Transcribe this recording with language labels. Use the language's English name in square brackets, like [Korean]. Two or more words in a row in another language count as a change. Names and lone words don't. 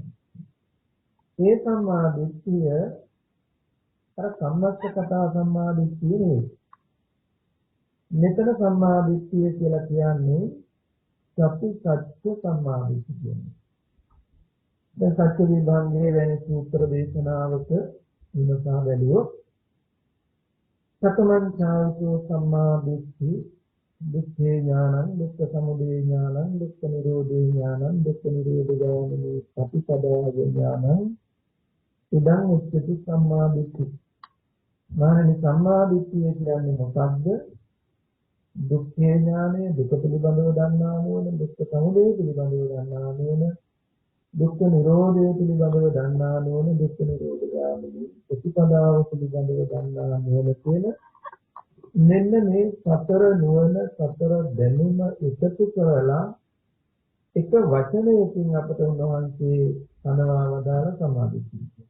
[Sinhala] ඒ සම්මාදිට්ඨිය අර සම්මස්සකතා සම්මාදිට්ඨිය නෙවෙයි. මෙතන සම්මාදිට්ඨිය කියලා කියන්නේ සත්‍ය සත්‍ය සම්මාදිට්ඨිය. දැන් සත්‍ය විභංගයේ වෙන සූත්‍ර දේශනාවක විමසා බැලුවොත් [Pali] සතමන් ඡායසෝ සම්මාදිට්ඨි දුක්ඛේ ඥානං දුක්ඛ සමුදය ඥානං දුක්ඛ නිරෝධේ ඥානං දුක්ඛ නිරෝධ ගාමිනී ප්‍රතිපදාව ඥානං ඉදං උච්චති සම්මාදිට්ඨි. [Sinhala] මානනි සම්මාදිට්ඨිය කියන්නේ මොකක්ද? දුක්ඛේ ඥානය, දුක පිළිබඳව දන්නා නුවණ, දුක්ඛ සමුදය පිළිබඳව දන්නා නුවණ, දුක්ඛ නිරෝධය පිළිබඳව දන්නා නුවණ, දුක්ඛ නිරෝධ ගාමිනී ප්‍රතිපදාව පිළිබඳව දන්නා නුවණ කියන මෙන්න මේ සතර නුවණ, සතර දැනුම එකතු කරලා එක වචනයකින් අපට උන්වහන්සේ සනවා වදාළ සම්මාදිට්ඨිය.